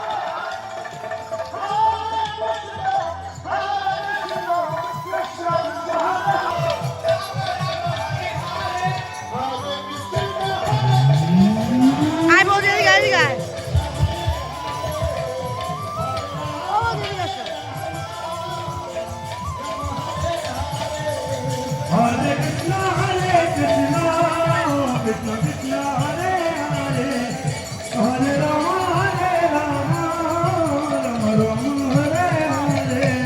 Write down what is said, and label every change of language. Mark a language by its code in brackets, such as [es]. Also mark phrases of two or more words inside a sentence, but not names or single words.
[bn] আয় বৌদি এদিকে, এদিকে আয়। ও বৌদি এদিকে আসো। [sa] Hare Krishna, Krishna Krishna, Hare Hare, Hare Rama, Rama Rama, Hare Hare.